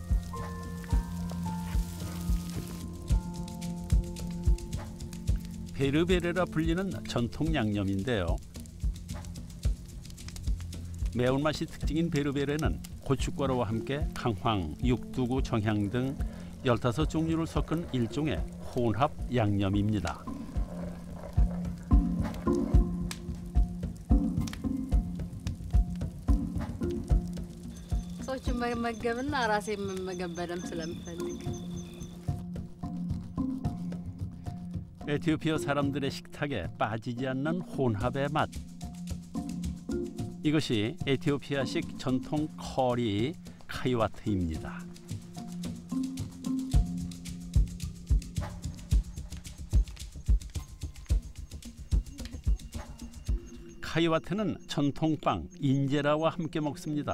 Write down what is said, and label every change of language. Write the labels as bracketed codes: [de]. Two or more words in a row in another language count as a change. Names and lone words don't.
[ko] 베르베레라 불리는 전통 양념인데요. 매운맛이 특징인 베르베레는 고춧가루와 함께 강황, 육두구, 정향 등 15종류를 섞은 일종의 혼합 양념입니다. [am] ሰዎችን መመገብና ራሴ መመገብ በደንብ ስለምፈልግ [ko] 에티오피아 사람들의 식탁에 빠지지 않는 혼합의 맛. 이것이 에티오피아식 전통 커리 카이와트입니다. 카이와트는 전통빵 인제라와 함께 먹습니다.